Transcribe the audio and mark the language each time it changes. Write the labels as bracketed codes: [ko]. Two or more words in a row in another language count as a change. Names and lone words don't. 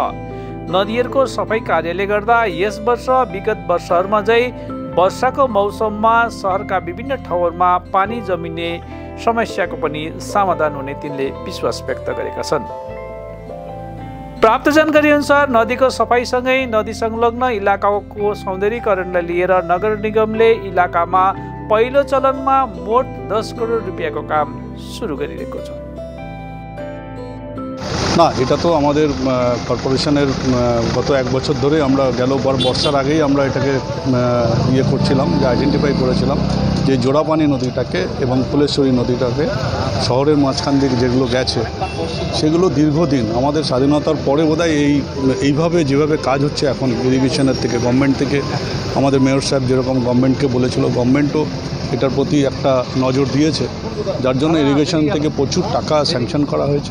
[ne] नदीहरूको सफाई कार्यले गर्दा यस वर्ष विगत वर्षहरूमा झै वर्षाको मौसममा शहरका विभिन्न ठाउँहरूमा पानी जमिने समस्याको पनि समाधान हुने तिनले विश्वास व्यक्त गरेका छन्। प्राप्त जानकारी अनुसार नदीको सफाईसँगै नदी संलग्न इलाकाको सौन्दर्यीकरणलाई लिएर नगर निगमले इलाकामा पहिलो चरणमा मोट 10 करोड रुपियाँको काम सुरु गरिरहेको छ। [bn] না, এটা তো আমাদের কর্পোরেশনের গত এক বছর ধরে আমরা গেল বর্ষার আগেই আমরা এটাকে করছিলাম, যে আইডেন্টিফাই করেছিলাম যে জোড়াপানি নদীটাকে এবং ফুলেশ্বরী নদীটাকে শহরের মাঝখান দিকে যেগুলো গেছে সেগুলো দীর্ঘদিন আমাদের স্বাধীনতার পরে বোধহয় এইভাবে যেভাবে কাজ হচ্ছে এখন ইরিগেশনের থেকে, গভর্নমেন্ট থেকে আমাদের মেয়র সাহেব যেরকম গভর্নমেন্টকে বলেছিল, গভর্নমেন্টও এটার প্রতি একটা নজর দিয়েছে, যার জন্য ইরিগেশন থেকে প্রচুর টাকা স্যাংশন করা হয়েছে।